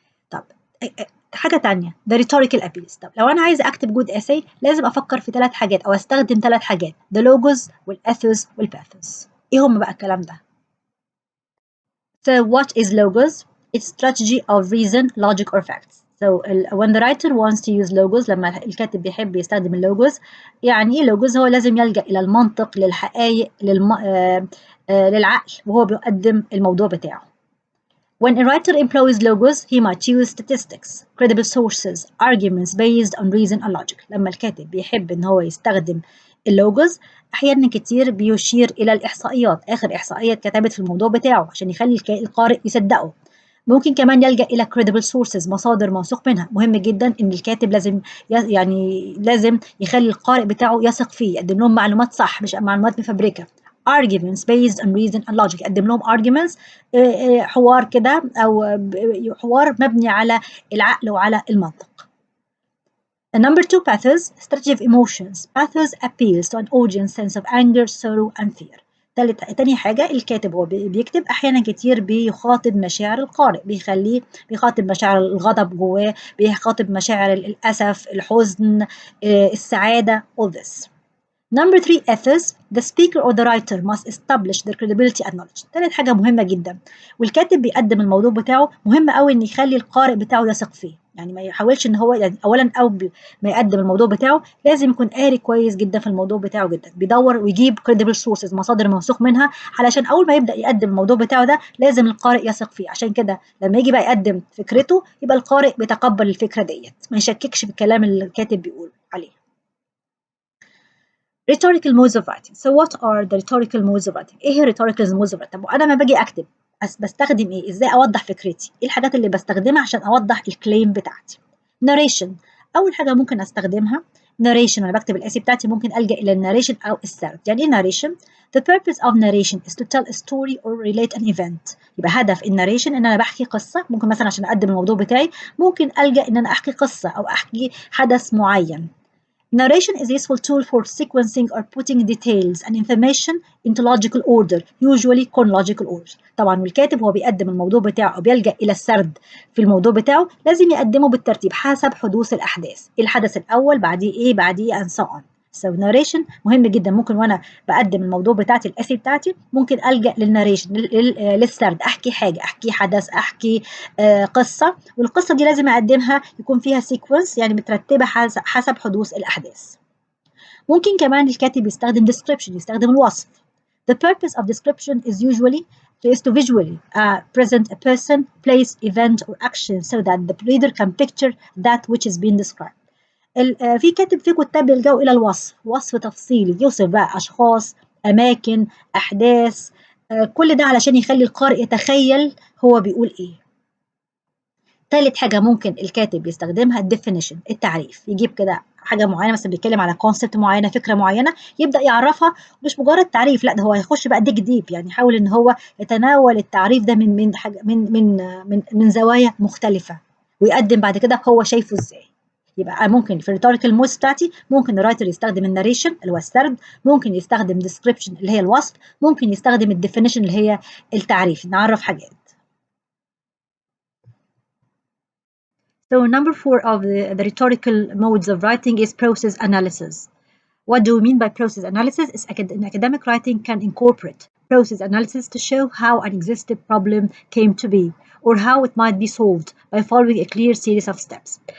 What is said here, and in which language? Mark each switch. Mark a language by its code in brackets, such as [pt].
[ar] طب حاجة تانية the rhetorical appeals. طب لو أنا عايزة أكتب جود essay لازم أفكر في 3 حاجات أو أستخدم 3 حاجات the logos والethos والpathos. إيه هم بقى الكلام ده؟ [en] So what is logos? It's strategy of reason, logic or facts. So when the writer wants to use logos، [ar] لما الكاتب بيحب يستخدم اللوجوز، يعني إيه logos؟ هو لازم يلجأ إلى المنطق، للحقائق، للعقل وهو بيقدم الموضوع بتاعه. [en] When a writer employs logos, he might use statistics, credible sources, arguments based on reason and logic. [ar] لما الكاتب بيحب إن هو يستخدم اللوجوز أحيانا كتير بيشير إلى الإحصائيات، آخر إحصائية اتكتبت في الموضوع بتاعه عشان يخلي القارئ يصدقه. ممكن كمان يلجأ إلى credible sources، مصادر موثوق منها. مهم جدا إن الكاتب لازم يخلي القارئ بتاعه يثق فيه، يقدم لهم معلومات صح مش معلومات مفبركة. [en] arguments based on reason and logic، [ar] يقدم لهم arguments، حوار كده أو حوار مبني على العقل وعلى المنطق. [en] Number 2 pathos strategy of emotions. Pathos appeals to an audience sense of anger, sorrow and fear. [ar] تاني حاجة الكاتب هو بيكتب أحيانا كتير بيخاطب مشاعر القارئ، بيخاطب مشاعر الغضب جواه، بيخاطب مشاعر الأسف، الحزن، السعادة، [en] all this. Number 3 ethos. The speaker or the writer must establish their credibility and knowledge. [ar] تالت حاجة مهمة جدا، والكاتب بيقدم الموضوع بتاعه مهم قوي إن يخلي القارئ بتاعه يثق فيه. يعني ما يحاولش إن هو يعني أولا ما يقدم الموضوع بتاعه لازم يكون قاري كويس جدا في الموضوع بتاعه جدا، بيدور ويجيب credible sources، مصادر موثوق منها، علشان أول ما يبدأ يقدم الموضوع بتاعه ده لازم القارئ يثق فيه. عشان كده لما يجي بقى يقدم فكرته يبقى القارئ بيتقبل الفكرة ديت، ما يشككش في الكلام اللي الكاتب بيقول عليه. [en] Rhetorical modes of writing. So what are the rhetorical modes of writing? [ar] إيه هي [en] rhetorical modes of writing؟ [ar] طب وأنا ما باجي أكتب بستخدم إيه؟ إزاي أوضح فكرتي؟ إيه الحاجات اللي بستخدمها عشان أوضح الكليم بتاعتي؟ Narration. أول حاجة ممكن أستخدمها narration. وأنا بكتب الأسي بتاعتي ممكن ألجأ إلى الناريشن أو السرد. يعني إيه [en] narration؟ The purpose of narration is to tell a story or relate an event. [ar] يبقى هدف الناريشن إن أنا بحكي قصة. ممكن مثلا عشان أقدم الموضوع بتاعي ممكن ألجأ إن أنا أحكي قصة أو أحكي حدث معين. Narration is a useful tool for sequencing or putting details and information into logical order, usually chronological order. طبعا والكاتب هو بيقدم الموضوع بتاعه أو بيلجأ إلى السرد في الموضوع بتاعه لازم يقدمه بالترتيب حسب حدوث الأحداث. الحدث الأول بعديه إيه بعديه [en] and so on. [ar] So narration مهم جدا. ممكن وأنا بقدم الموضوع بتاعتي الأسي بتاعتي ممكن ألجأ للناريشن للسرد، أحكي حاجة، أحكي حدث، أحكي قصة، والقصة دي لازم أقدمها يكون فيها سيكونس يعني مترتبة حسب حدوث الأحداث. ممكن كمان الكاتب يستخدم description، يستخدم الوصف. [en] The purpose of description is to visually present a person, place, event or action so that the reader can picture that which is being described. [ar] في كتاب بيلجأوا إلى الوصف، وصف تفصيلي يوصف بقى أشخاص، أماكن، أحداث، كل ده علشان يخلي القارئ يتخيل هو بيقول إيه. تالت حاجة ممكن الكاتب يستخدمها الديفينيشن، التعريف. يجيب كده حاجة معينة مثلا بيتكلم على كونسبت معينة، فكرة معينة، يبدأ يعرفها مش مجرد تعريف، لا ده هو هيخش بقى ديب يعني يحاول إن هو يتناول التعريف ده من حاجة من زوايا مختلفة ويقدم بعد كده هو شايفه إزاي. يبقى ممكن في الريتوريكال مودز بتاعتي ممكن الرايتر يستخدم الناريشن اللي هو السرد، ممكن يستخدم ديسكريبشن اللي هي الوصف، ممكن يستخدم الديفينيشن اللي هي التعريف، نعرف حاجات. [en] So number 4 of the rhetorical modes of writing is process analysis. What do we mean by process analysis? Is in academic writing can incorporate process analysis to show how an existing problem came to be or how it might be solved by following a clear series of steps.